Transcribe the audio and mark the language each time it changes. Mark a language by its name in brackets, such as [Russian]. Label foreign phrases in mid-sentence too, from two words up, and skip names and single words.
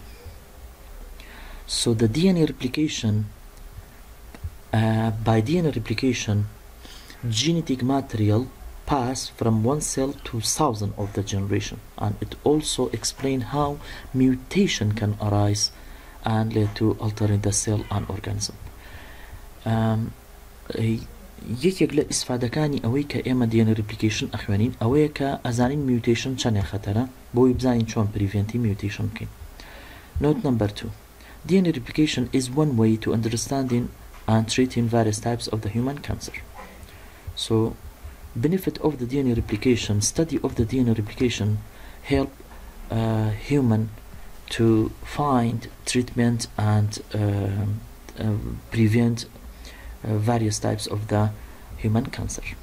[English] So the DNA replication, by DNA replication, genetic material pass from one cell to thousands of the generation, and it also explains how mutation can arise and lead to altering the cell and organism. [Central Kurdish] یەکێک لە ئیسفادەکانی ئەوەی کە ئێمە [English] DNA replication [Central Kurdish] ئەخوێنین ئەوەیە کە ئەزانین mutation چەندێک خەتەرە بۆی بزانین چۆن prevenتی mutation بکەین. [English] Note number 2. DNA replication is one way to understanding and treating various types of the human cancer. So benefit of the DNA replication, study of the DNA replication help human to find treatment and prevent various types of the human cancer.